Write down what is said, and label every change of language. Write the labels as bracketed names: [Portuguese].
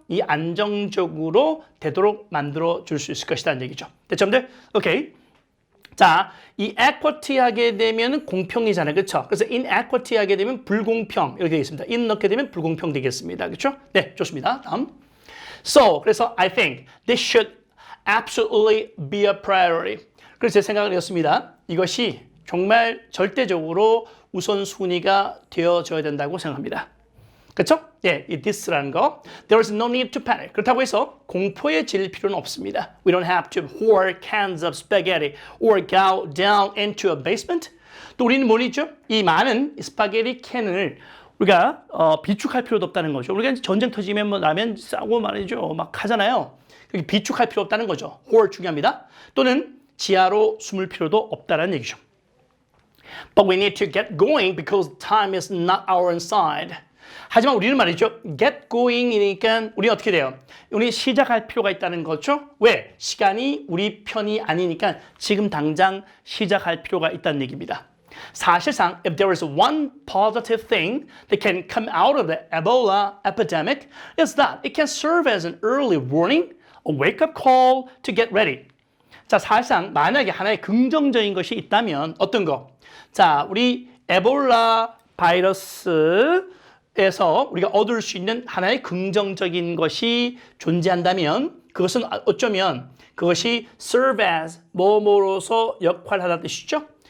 [Korean] 이 안정적으로 되도록 만들어 줄 수 있을 것이라는 얘기죠. 됐죠? 오케이. 자, 이 equity 하게 되면 공평이잖아요. 그렇죠? 그래서 inequity 하게 되면 불공평 이렇게 되겠습니다. in 넣게 되면 불공평 되겠습니다. 그렇죠? 네, 좋습니다. 다음. [English] So, [Korean] 그래서 [English] I think this should absolutely be a priority. [Korean] 그래서 제 생각을 했습니다. 이것이 정말 절대적으로 우선순위가 되어져야 된다고 생각합니다. 그렇죠? 예, 이 this라는 거. [English] There is no need to panic. [Korean] 그렇다고 해서 공포에 질릴 필요는 없습니다. [English] We don't have to hoard cans of spaghetti or go down into a basement. [Korean] 또 우리는 뭐죠? 이 많은 스파게티 캔을 우리가 비축할 필요도 없다는 거죠. 우리가 전쟁 터지면 뭐 라면 싸고 말이죠. 막 하잖아요. 비축할 필요 없다는 거죠. hoard 중요합니다. 또는 지하로 숨을 필요도 없다는 얘기죠. [English] But we need to get going because time is not our side. [Korean] 하지만 우리는 말이죠. [English] get going [Korean] 이니까 우리 어떻게 돼요? 우리 시작할 필요가 있다는 거죠. 왜? 시간이 우리 편이 아니니까 지금 당장 시작할 필요가 있다는 얘기입니다. 사실상 [English] if there is one positive thing that can come out of the Ebola epidemic is that it can serve as an early warning, a wake-up call to get ready. [Korean] 자, 사실상 만약에 하나의 긍정적인 것이 있다면 어떤 거? 자, 우리 에볼라 바이러스에서 우리가 얻을 수 있는 하나의 긍정적인 것이 존재한다면 그것은 어쩌면 그것이 [English] serve as [Korean] 뭐뭐로서 역할하다는 뜻이죠.